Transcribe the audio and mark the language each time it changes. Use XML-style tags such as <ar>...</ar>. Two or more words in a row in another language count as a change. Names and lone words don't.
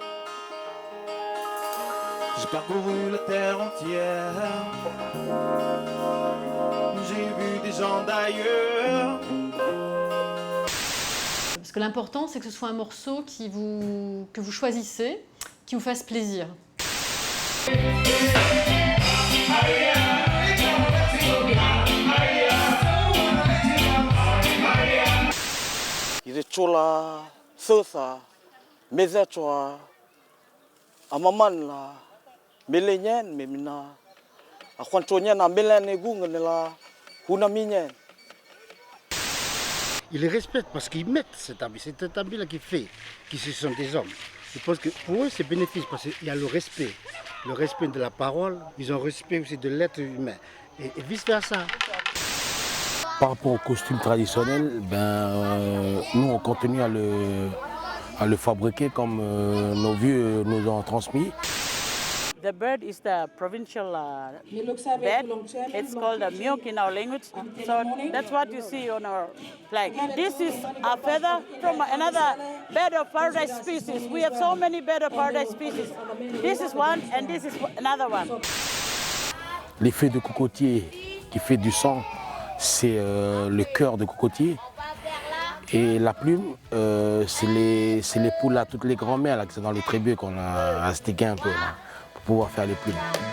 <fr>J'ai parcouru la terre entière. J'ai vu des gens d'ailleurs. Parce que l'important, c'est que ce soit un morceau que vous choisissez, qui vous fasse plaisir. Chola, Sosa, Mezachoa, Amaman, Melenyen, Memina, Aquanchonian, Melane Gunganela, Hunaminyen. Ils les respectent parce qu'ils mettent cet habit. C'est cet habit-là qui ce sont des hommes. Je pense que pour eux, c'est bénéfique parce qu'il y a le respect de la parole, ils ont respect aussi de l'être humain et vice-versa. Par rapport au costume traditionnel, nous on continue à le fabriquer comme nos vieux nous ont transmis.</fr> <en>The bird is the provincial bird. It's called a miok in our language. So that's what you see on our flag. This is a feather from another bird of paradise species. We have so many bird of paradise species. This is one and this is another one.</en> <fr>L'effet de cocotier qui fait du son, c'est le cœur de cocotier. Et la plume, c'est les poules là, toutes les grands-mères là, qui sont dans les trébucs qu'on a astéqué un peu là, pour pouvoir faire les plumes.</fr>